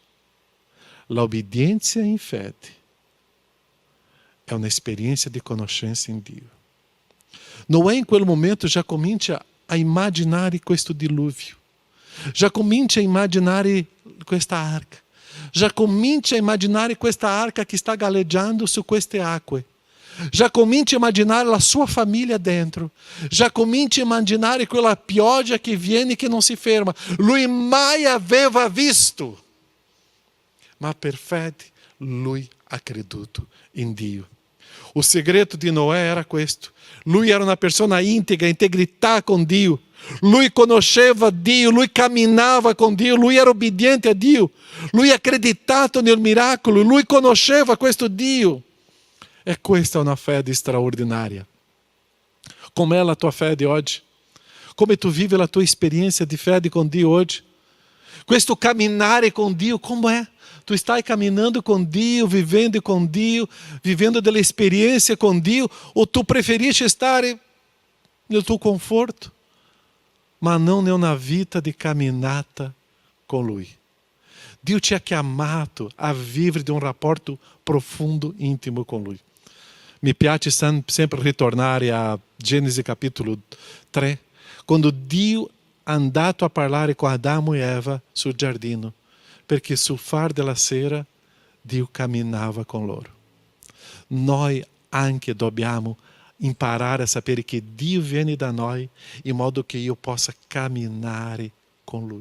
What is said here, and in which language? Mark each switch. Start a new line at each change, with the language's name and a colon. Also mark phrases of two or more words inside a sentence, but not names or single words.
Italian: La obbedienza in fede è un'esperienza di conoscenza in Dio. Noè in quel momento già comincia a immaginare questo diluvio. Già comincia a immaginare questa arca. Già comincia a immaginare questa arca che sta galleggiando su queste acque.
Portuguese: Já comincia a imaginar a sua família dentro.
Italian: Já comincia
Portuguese: a imaginar
Italian: quella pioggia che viene e che non si ferma. Lui mai aveva visto. Ma per fede lui ha creduto in Dio.
Portuguese: O segredo
Italian: di Noè era questo. Lui era una persona íntegra, integrità con Dio. Lui conosceva Dio, lui camminava con Dio, lui era obbediente a Dio. Lui acreditato nel miracolo, lui conosceva questo Dio. E questa è una fede straordinaria. Com'è la tua fede oggi? Come tu vivi la tua esperienza di fede con Dio oggi? Questo camminare con Dio,
Portuguese: como é?
Italian: Tu stai camminando com Dio, vivendo com Dio, vivendo della esperienza con Dio, ou tu preferisci stare nel tuo conforto, ma non nella vita di camminata con Lui. Dio ti ha chiamato a vivere di un rapporto profondo, intimo con Lui. Mi piace sempre ritornare a Gênesis capítulo 3, quando Dio ha andato a parlare con Adamo e Eva sul giardino, perché sul far della sera Dio camminava con loro. Noi anche dobbiamo imparare a sapere che Dio viene da noi in modo che io possa camminare con Lui.